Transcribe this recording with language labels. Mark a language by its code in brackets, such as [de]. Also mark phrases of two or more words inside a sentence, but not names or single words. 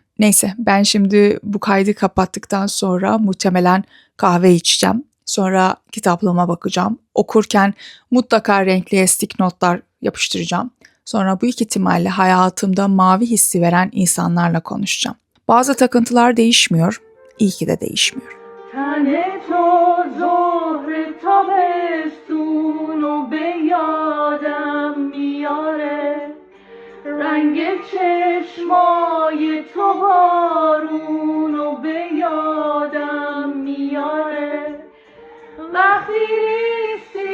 [tr] Neyse, ben şimdi bu kaydı kapattıktan sonra muhtemelen kahve içeceğim. Sonra kitaplığıma bakacağım. Okurken mutlaka renkli stick notlar yapıştıracağım. Sonra bu iki ihtimalle hayatımda mavi hissi veren insanlarla konuşacağım. Bazı takıntılar değişmiyor, iyi ki de değişmiyor. [fa] تن تو ظهر تابستون و به یادم میاره رنگ چشمای تو بارون و به یادم میاره وقتی نیستی